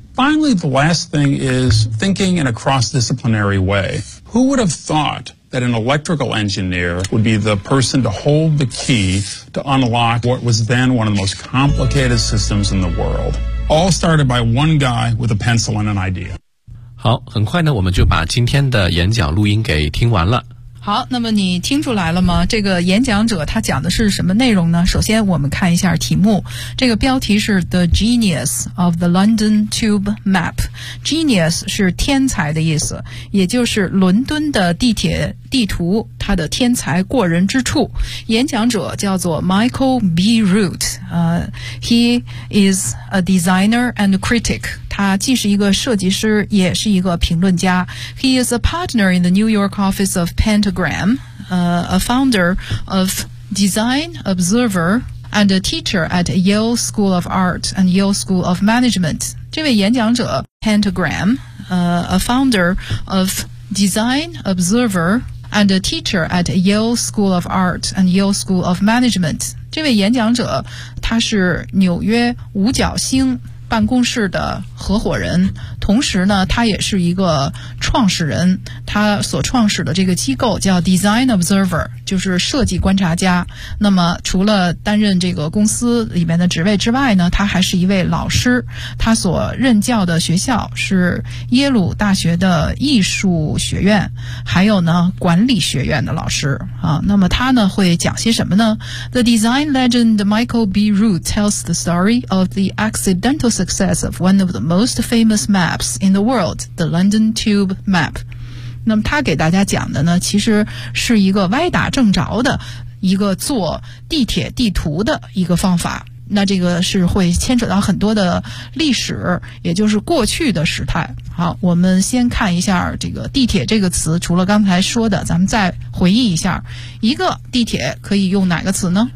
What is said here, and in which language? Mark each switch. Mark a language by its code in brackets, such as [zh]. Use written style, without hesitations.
[en] Finally, the last thing is thinking in a cross-disciplinary way. Who would have thought that an electrical engineer would be the person to hold the key to unlock what was then one of the most complicated systems in the world? All started by one guy with a pencil and an idea. [zh] 好，很快呢，我们就把今天的演讲录音给听完了。好，那么你听出来了吗？这个演讲者他讲的是什么内容呢？首先我们看一下题目，这个标题是 [en] The Genius of the London Tube Map。 [zh] Genius 是天才的意思，也就是伦敦的地铁地图它的天才过人之处。演讲者叫做 [en] Michael B. Root、He is a designer and critic。 [zh] 他既是一个设计师，也是一个评论家。 [en] He is a partner in the New York office of Pentagram,、a founder of Design Observer, and a teacher at Yale School of Art and Yale School of Management. [zh] 这位演讲者 [en] Pentagram,、a founder of Design Observer, and a teacher at Yale School of Art and Yale School of Management. [zh] 这位演讲者他是纽约五角星办公室的合伙人，同时呢他也是一个创始人，他所创始的这个机构叫 Design Observer, 就是设计观察家。那么除了担任这个公司里面的职位之外呢，他还是一位老师，他所任教的学校是耶鲁大学的艺术学院，还有呢管理学院的老师啊。那么他呢会讲些什么呢？ [en] The design legend Michael B. Root tells the story of the accidental success of one of the most famous maps in the world, the London Tube Map. [zh] 那么他给大家讲的呢，其实是一个歪打正着的一个做地铁地图的一个方法。那这个是会牵扯到很多的历史，也就是过去的时态。好，我们先看一下这个地铁这个词，除了刚才说的，咱们再回忆一下，一个地铁可以用哪个词呢？